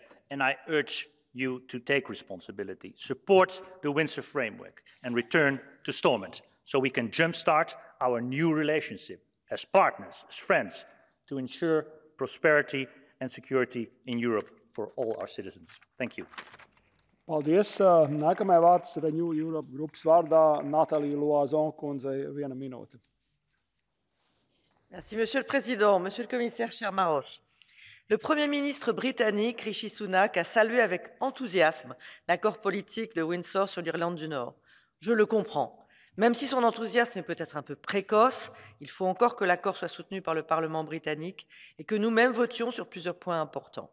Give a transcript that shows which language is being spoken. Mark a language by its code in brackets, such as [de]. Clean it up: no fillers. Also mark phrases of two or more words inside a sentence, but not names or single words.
[en] And I urge you to take responsibility, support the Windsor Framework, and return to Stormont so we can jumpstart our new relationship as partners, as friends, to ensure prosperity and security in Europe for all our citizens. Thank you. [lv] Paldies. Nākamajai vārds Renew Europe grupas vārdā Natālija Loazon kundzei 1 minūte. [fr] Merci, Monsieur le Président, Monsieur le Commissaire, cher Maroš. Le Premier ministre britannique, Rishi Sunak, a salué avec enthousiasme l'accord politique de Windsor sur l'Irlande du Nord. Je le comprends. Même si son enthousiasme est peut-être un peu précoce, il faut encore que l'accord soit soutenu par le Parlement britannique et que nous-mêmes votions sur plusieurs points importants.